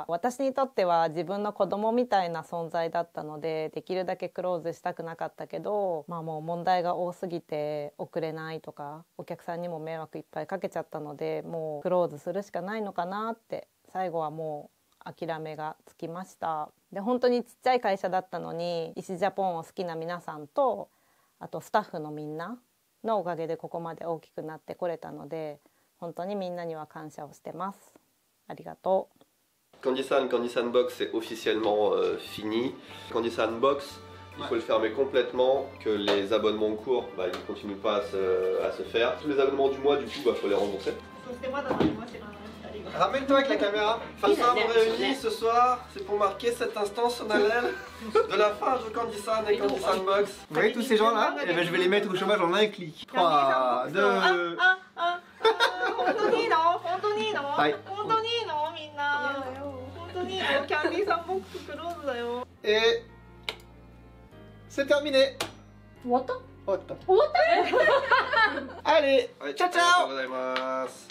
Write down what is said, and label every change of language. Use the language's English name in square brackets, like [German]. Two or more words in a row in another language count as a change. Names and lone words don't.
[Japanese] 私にとっては自分の子供みたいな存在だったので、できるだけクローズしたくなかったけど、もう問題が多すぎて送れないとか、お客さんにも迷惑いっぱいかけちゃったので、もうクローズするしかないのかなって、最後はもう諦めがつきました。で、本当にちっちゃい会社だったのに、石ジャポンを好きな皆さんと、あとスタッフのみんなのおかげでここまで大きくなってこれたので、本当にみんなには感謝をしてます。ありがとう。 [French] Candy Sandbox c'est officiellement fini. Candy Sandbox, il faut le fermer complètement, que les abonnements courts, ils ne continuent pas à se faire. Tous les abonnements du mois, du coup, faut les rembourser. Ramène-toi avec la caméra. Enfin, ça, on réunit ce soir, c'est pour marquer cet instant solennel de la fin de Candy San et Candy Sandbox. Vous voyez tous ces gens là? Eh ben, je vais les mettre au chômage en un clic. 3, 2... [Japanese] 本当にいいの？本当にいいの？はい。本当にいいの？みんな。本当にいいの？キャンディーサンボックスクローズだよ。 [French] Et c'est terminé. [Japanese] 終わった？終わった。終わった [French] Allez, [Italian] ciao ciao. [Japanese] ありがとうございます。